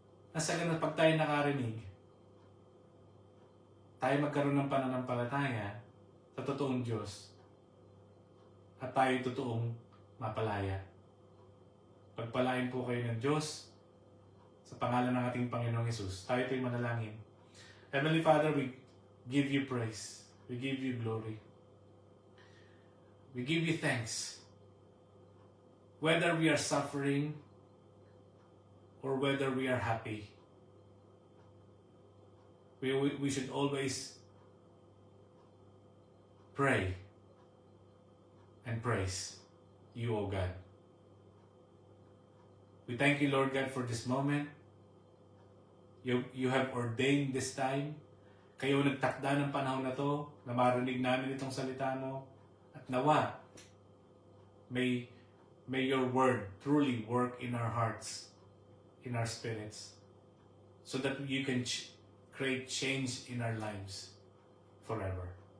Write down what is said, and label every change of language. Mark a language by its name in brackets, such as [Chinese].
[Filipino] Nasa ganun, pag tayo nakarinig, tayo magkaroon ng pananampalataya sa totoong Diyos at tayo totoong mapalaya. Pagpalain po kayo ng Diyos sa pangalan ng ating Panginoong Hesus. Tayo po'y manalangin. [English] Heavenly Father, we give you praise. We give you glory. We give you thanks. Whether we are suffering or whether we are happy, we should always pray and praise you, O God. We thank you, Lord God, for this moment. You have ordained this time. [Filipino] Kayo nagtakda ng panahon na to na marinig namin itong salita mo. At nawa, [English] may your word truly work in our hearts, in our spirits, so that you can create change in our lives forever.